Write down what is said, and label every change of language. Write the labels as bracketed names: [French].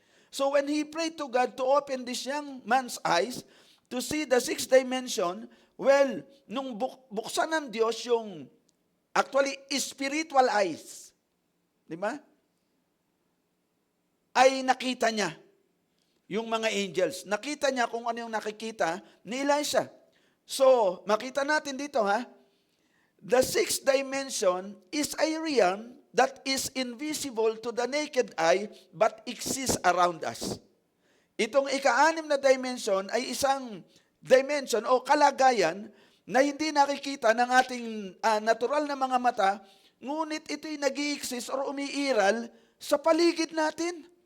[English] So when he prayed to God to open this young man's eyes to see the sixth dimension, well, [Filipino] nung buksan ng Diyos yung [English] actually spiritual eyes, [Filipino] di ba? Ay nakita niya yung mga angels. Nakita niya kung ano yung nakikita ni Elisha. [English] So, [Filipino] makita natin dito [English] the sixth dimension is a realm that is invisible to the naked eye but exists around us. [Filipino] Itong ika-anim na dimension ay isang dimension o kalagayan na hindi nakikita ng ating natural na mga mata, ngunit ito'y nag-i-exist or umiiral sa paligid natin.